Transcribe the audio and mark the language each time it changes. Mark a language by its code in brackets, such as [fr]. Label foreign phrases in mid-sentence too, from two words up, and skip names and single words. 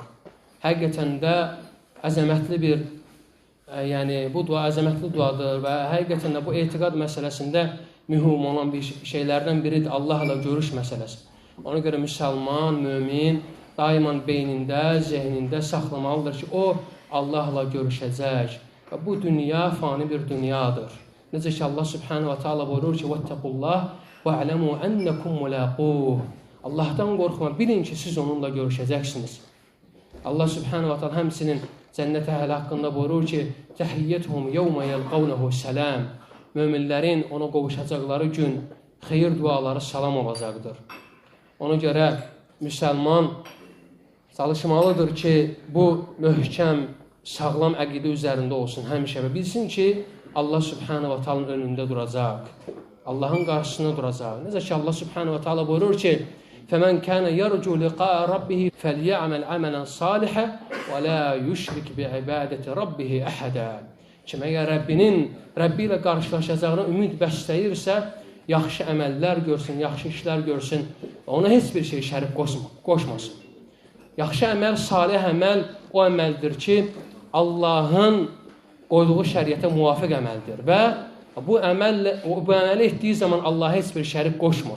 [az] Həqiqətən də əzəmətli bir, yəni bu dua əzəmətli duadır və həqiqətən də bu etiqad məsələsində mühüm olan bir şeylərdən biridir Allahla görüş məsələsi. Ona görə müsəlman, mömin daimən beynində, zehnində saxlamalıdır ki, o Allahla görüşəcək və bu dünya fani bir dünyadır. Necə ki Allah [ar] سبحانه وتعالى [az] buyurur ki, [ar] وَاتَّقُوا وَعْلَمُوا أَنَّكُمْ مُلَاقُوهُ. [az] Allahdan qorxma, bilin ki, siz onunla görüşəcəksiniz. Allah [ar] سبحانه وتعالى [az] həmçinin cənnət əhli haqqında buyurur ki, [ar] تَحِيَّتْهُمْ يَوْمَ يَلْقَوْنَهُ سَلَامٌ. [az] Möminlərin ona qovuşacaqları gün xeyir duaları salam olacaqdır. Ona görə müsəlman çalışmalıdır ki, bu möhkəm, sağlam əqidə üzərində olsun həmişə və bilsin ki, Allah [ar] سبحانه وتعالى'nın [az] önündə duracaq. Allahın qarşısında duracaq. Necə ki Allah [ar] سبحانه وتعالى [az] buyurur ki, [ar] فَمَنْ كَانَ يَرْجُوا لِقَاءَ رَبِّهِ فَلْيَعْمَلْ عَمَلًا صَالِحًا وَلَا يُشْرِكْ بِعِبَادَةِ رَبِّهِ أَحَدًا. [az] Kim əgər Rəbbi ilə qarşılaşacağına ümid bəsləyirsə, yaxşı əməllər görsün, yaxşı işlər görsün, ona heç bir şey şərik qoşmasın. Yaxşı əməl, salih əməl o əməldir ki, Allahın qoyduğu şəriətə muvafiq əməldir və bu əməli etdiyi zaman Allah heç bir şərik qoşmur.